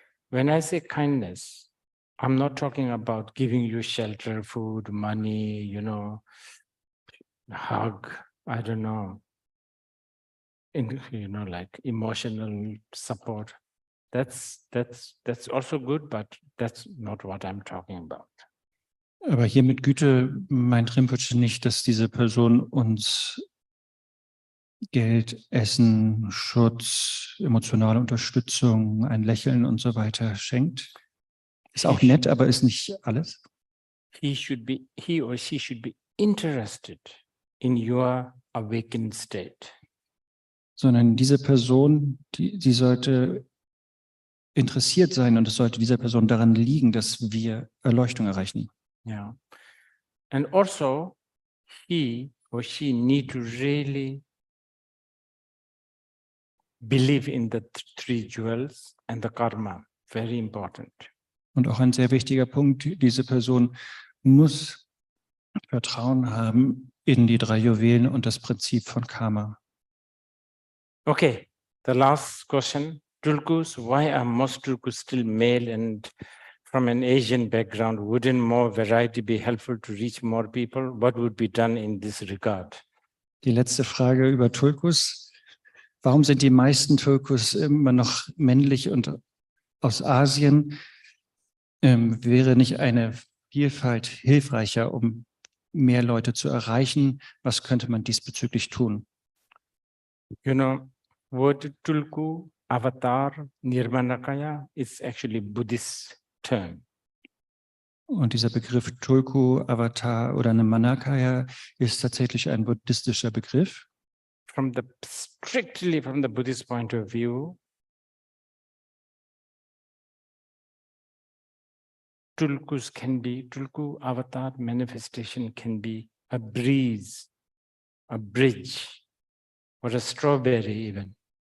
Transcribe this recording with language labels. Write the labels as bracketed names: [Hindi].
[English] When I say kindness, I'm not talking about giving you shelter, food, money, hug, I don't know, like emotional support. That's also good, but that's not what I'm talking about. [German] Aber hier mit Güte meint Rinpoche nicht, dass diese Person uns Geld, Essen, Schutz, emotionale Unterstützung, ein Lächeln und so weiter schenkt. Ist auch nett, aber ist nicht alles. [English] He or she should be interested in your awakened state. [German] Sondern diese Person, die sollte interessiert sein und es sollte dieser Person daran liegen, dass wir Erleuchtung erreichen. [English] Yeah. And also, he or she need to really believe in the three jewels and the karma. Very important. [German] Und auch ein sehr wichtiger Punkt, diese Person muss Vertrauen haben in die 3 Juwelen und das Prinzip von Karma. [English] Okay, the last question. Tulkus, why are most tulkus still male and from an Asian background? Wouldn't more variety be helpful to reach more people? What would be done in this regard? [German] Die letzte Frage über Tulkus. Warum sind die meisten Tulkus immer noch männlich und aus Asien? Wäre nicht eine Vielfalt hilfreicher, um mehr Leute zu erreichen? Was könnte man diesbezüglich tun? [English] Word Tulku, Avatar, Nirmanakaya is actually Buddhist term. [German] Und dieser Begriff Tulku, Avatar oder Nirmanakaya ist tatsächlich ein buddhistischer Begriff. [English] Strictly from the Buddhist point of view, Tulku avatar manifestation can be a breeze, a bridge, or a strawberry even.